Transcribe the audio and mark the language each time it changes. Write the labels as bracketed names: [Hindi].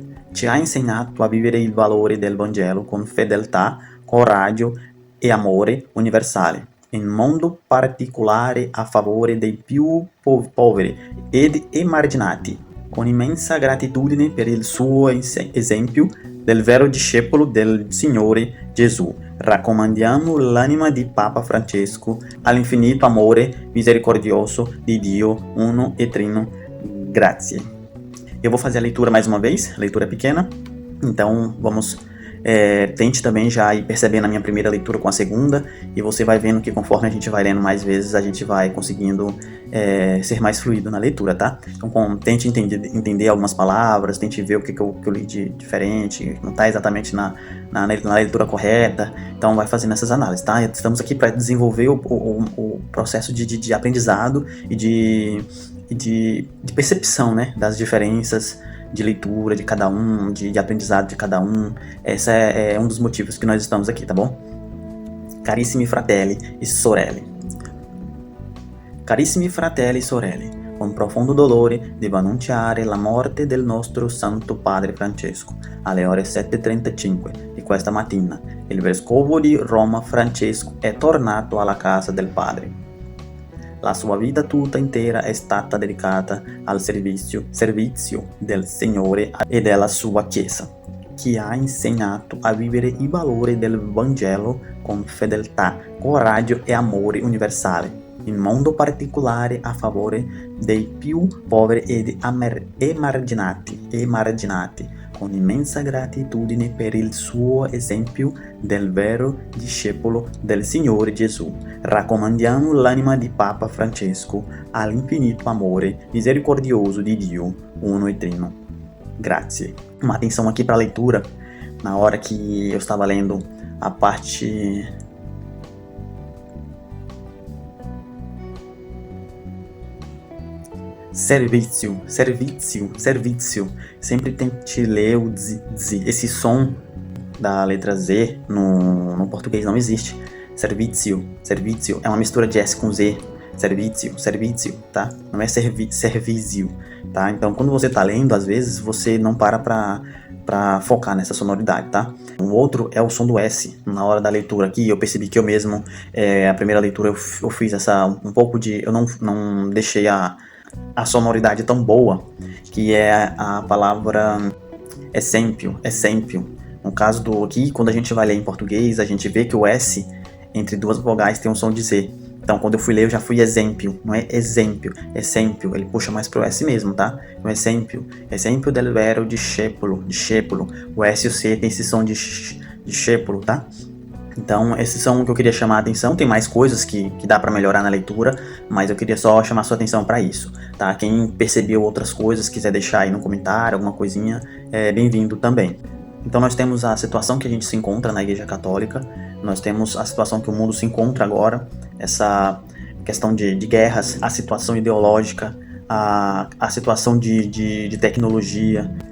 [Italian] Ci ha insegnato a vivere il valore del Vangelo con fedeltà, coraggio e amore universale, in modo particolare a favore dei più poveri ed emarginati, con immensa gratitudine per il suo esempio del vero discepolo del Signore Gesù. Raccomandiamo l'anima di Papa Francesco all'infinito amore misericordioso di Dio, uno e trino. Grazie. [Portuguese] Eu vou fazer a leitura mais uma vez, a leitura é pequena, então vamos... tente também já ir percebendo a minha primeira leitura com a segunda, e você vai vendo que conforme a gente vai lendo mais vezes, a gente vai conseguindo ser mais fluido na leitura, tá? Então tente entender algumas palavras, tente ver o que eu li de diferente, não está exatamente na leitura correta, então vai fazendo essas análises, tá? Estamos aqui para desenvolver o processo de aprendizado e de percepção, né, das diferenças de leitura de cada um, de aprendizado de cada um. Esse é um dos motivos que nós estamos aqui, tá bom? [Italian] Carissimi fratelli e sorelle. Carissimi fratelli e sorelle, con profondo dolore devo annunciare la morte del nostro Santo Padre Francesco. Alle ore 7:35 di questa mattina, il vescovo di Roma Francesco è tornato alla casa del Padre. La sua vita tutta intera è stata dedicata al servizio del Signore e della sua Chiesa, che ha insegnato a vivere i valori del Vangelo con fedeltà, coraggio e amore universale, in modo particolare a favore dei più poveri ed emarginati, con immensa gratitudine per il suo esempio del vero discepolo del Signore Gesù. Raccomandiamo l'anima di Papa Francesco all'infinito amore misericordioso di Dio, uno e trino. Grazie. [Portuguese] Uma atenção aqui para a leitura, na hora que eu estava lendo a parte... [Italian] Servizio. [Portuguese] Sempre tente ler o z. Esse som da letra Z no português não existe. Servizio é uma mistura de S com Z. [Italian] servizio, [Portuguese] tá? Não é servizio, tá? Então, quando você tá lendo, às vezes, você não para pra focar nessa sonoridade, tá? O outro é o som do S. Na hora da leitura aqui, eu percebi que eu mesmo, a primeira leitura eu fiz um pouco de... Eu não deixei a sonoridade tão boa, que é a palavra [Italian] esempio. [Portuguese] No caso do aqui, quando a gente vai ler em português, a gente vê que o S entre duas vogais tem um som de Z. Então, quando eu fui ler, eu já fui exempio, não é exempio, [Italian] esempio, [Portuguese] ele puxa mais pro S mesmo, tá? No [Italian] esempio del vero discepolo. [Portuguese] O S e o C tem esse som de discepolo, tá? Então, esses são o que eu queria chamar a atenção. Tem mais coisas que dá para melhorar na leitura, mas eu queria só chamar sua atenção para isso, tá? Quem percebeu outras coisas, quiser deixar aí no comentário, alguma coisinha, é bem-vindo também. Então, nós temos a situação que a gente se encontra na Igreja Católica, nós temos a situação que o mundo se encontra agora, essa questão de guerras, a situação ideológica, a situação de tecnologia.